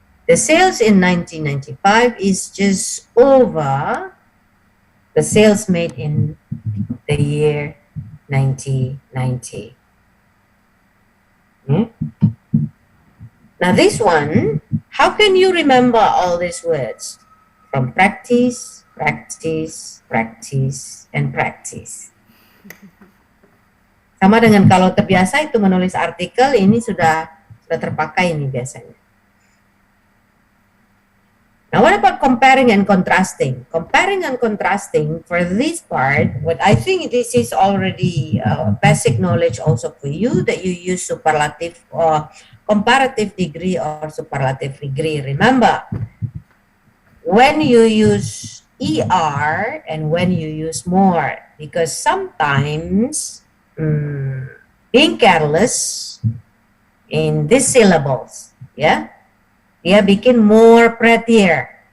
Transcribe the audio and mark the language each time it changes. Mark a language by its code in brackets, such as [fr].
[en] The sales in 1995 is just over the sales made in the year 1990. Now this one, how can you remember all these words? From practice, practice, practice, and practice. [id] Sama dengan kalau terbiasa itu menulis artikel, ini sudah terpakai ini biasanya. [en] Now what about comparing and contrasting? Comparing and contrasting, for this part, what I think this is already basic knowledge also for you, that you use superlative or comparative degree or superlative degree. Remember, when you use ER and when you use more, because sometimes being careless in these syllables, yeah, [id] dia bikin [en] more prettier.